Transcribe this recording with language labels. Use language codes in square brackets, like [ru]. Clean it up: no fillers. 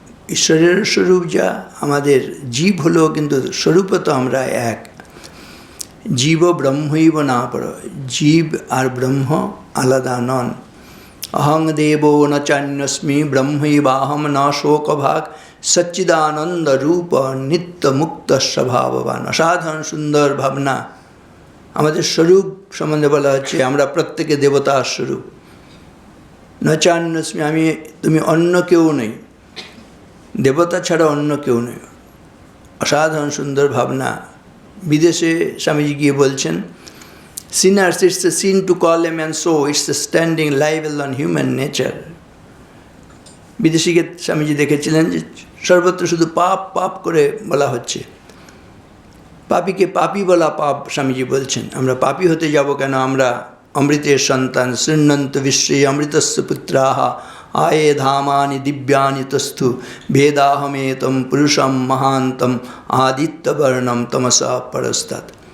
[bn] ঈশ্বরের স্বরূপ যা, আমাদের জীব হলো, কিন্তু স্বরূপে তো আমরা এক। [sa] জীব ব্রহ্মৈব নাপর, [bn] জীব আর ব্রহ্ম আলাদা নন। [sa] अहं देवो न चान्यस्मि ब्रह्मैवाहं न शोकभाग सच्चिदानंद रूप नित्य मुक्त स्वभाववान। [hi] असाधारण सुंदर भावना। [bn] আমাদের স্বরূপ সম্বন্ধে বলা হচ্ছে আমরা প্রত্যেকে দেবতার স্বরূপ। [sa] ন চান্যস্মি, [bn] আমি তুমি অন্য কেউ নেই, দেবতা ছাড়া অন্য কেউ নেই। অসাধারণ সুন্দর ভাবনা। বিদেশে স্বামীজি গিয়ে বলছেন, [en] sinners, it's a sin to call a man so, it's a standing libel on human nature. [bn] বিদেশিকে Swamiji দেখেছিলেন যে সর্বত্র শুধু পাপ পাপ করে বলা হচ্ছে। পাপীকে পাপী বলা পাপ, স্বামীজি বলছেন। আমরা পাপী হতে যাব কেন? আমরা অমৃতের সন্তান। [sa] শৃণ্বন্ত বিশ্বে অমৃতস্য পুত্রাহ আয়ে ধামানি দিব্যানি তস্থু ভেদাহমেতম পুরুষম মহান্তম আদিত্যবর্ণম তমসা পরস্তাৎ।